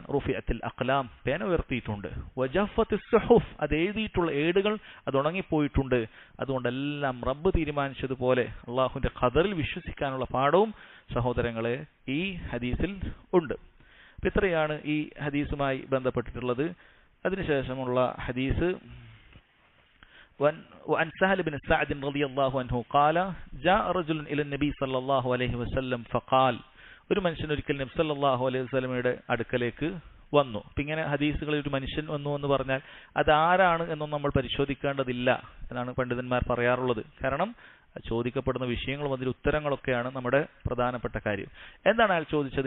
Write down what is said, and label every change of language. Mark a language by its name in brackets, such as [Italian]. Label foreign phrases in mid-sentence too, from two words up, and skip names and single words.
[Arabic] رفعت الأقلام, [Malayalam] പേന ഉയർത്തിയിട്ടുണ്ട്. [Arabic] وجفت الصحف, [Malayalam] അത് എഴുതിയിട്ടുള്ള ഏടുകൾ അത് ഉണങ്ങിപ്പോയിട്ടുണ്ട്. അതുകൊണ്ടെല്ലാം റബ്ബ് തീരുമാനിച്ചതുപോലെ അള്ളാഹുവിന്റെ ഖദറിൽ വിശ്വസിക്കാനുള്ള പാഠവും സഹോദരങ്ങളെ ഈ ഹദീസിൽ ഉണ്ട്. ഇത്രയാണ് ഈ ഹദീസുമായി ബന്ധപ്പെട്ടിട്ടുള്ളത്. അതിനുശേഷമുള്ള ഹദീസ് [Arabic] وعن سهل بن سعد رضي الله عنه قال جاء رجل إلى النبي صلى الله عليه وسلم فقال, [Malayalam] ഒരു മനുഷ്യൻ ഒരിക്കൽ നബി [Arabic] صلى الله عليه وسلم [Malayalam] അടുക്കലേക്ക് വന്നു. അപ്പം ഇങ്ങനെ ഹദീസുകളിൽ ഒരു മനുഷ്യൻ വന്നു എന്ന് പറഞ്ഞാൽ അതാരാണ് എന്നൊന്നും നമ്മൾ പരിശോധിക്കേണ്ടതില്ല എന്നാണ് പണ്ഡിതന്മാർ പറയാറുള്ളത്. കാരണം ചോദിക്കപ്പെടുന്ന വിഷയങ്ങളും അതിന്റെ ഉത്തരങ്ങളൊക്കെയാണ് നമ്മുടെ പ്രധാനപ്പെട്ട കാര്യം. എന്താണ് അയാൾ ചോദിച്ചത്?